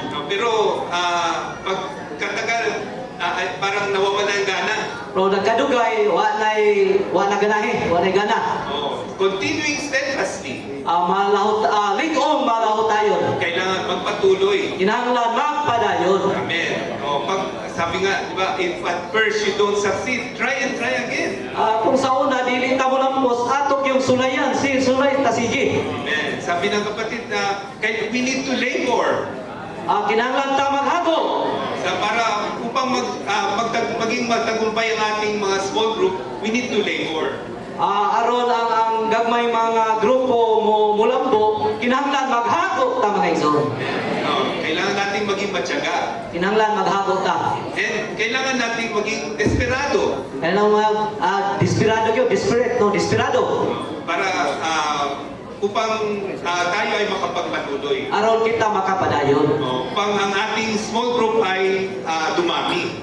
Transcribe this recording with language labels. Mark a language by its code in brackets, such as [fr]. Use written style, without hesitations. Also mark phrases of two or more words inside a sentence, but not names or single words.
[tl] Pero pagkatagal, parang nawawala ang gana. [ceb] Pero nagkadugay, wa na ganahe, wa na gana. [en] Continuing steadfastly. [ceb] Likong malahotayon. [tl] Kailangan magpatuloy. [ceb] Kinahanglan magpadayon. [tl] Amen. Sabi nga, di ba, [en] if at first you don't succeed, try and try again. [ceb] Kung sa una, dili ta mo lampos, atok yung sulayan, sulay ta sige. Amen. [tl] Sabi ng kapatid na, [en] we need to labor. [ceb] Kinahanglan ta maghago. [tl] Para upang maging magtagumpay ang ating mga [en] small group, we need to labor. [ceb] Aron ang gagmay mga grupo mo mulambo, kinahanglan maghago ta mga igsoon. [tl] Kailangan nating maging matyaga. [ceb] Kinahanglan maghago ta. [tl] And kailangan nating maging desperado. Kailangan desperado yun, desperado. Para upang tayo ay makapagpatuloy. [ceb] Aron kita makapadayon. [tl] Upang ang ating [en] small group [tl] ay dumami.